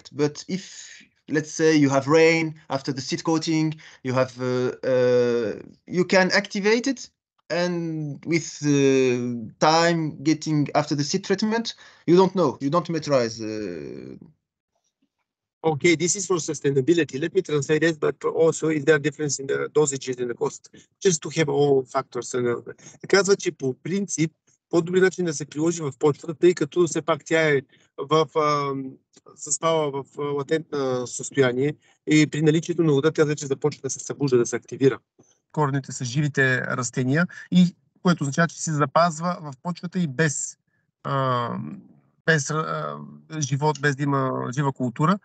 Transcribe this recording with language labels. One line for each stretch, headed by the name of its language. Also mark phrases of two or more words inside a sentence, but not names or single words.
English: But if, let's say, you have rain after the seed coating, you can activate it and with time getting after the seed treatment, you don't know. You don't meterize. Okay, this is for sustainability. Let me translate it, but also is there a difference in the dosages and the cost? Just to have all factors.
Bulgarian: Казва, че по принцип по-добри начин да се приложи в почвата, тъй като все пак тя е заспала в латентно състояние и при наличието на вода тя вече започва да се събужда, да се активира. Корените са живите растения, и което означава, че се запазва в почвата и без живот, без да има жива култура.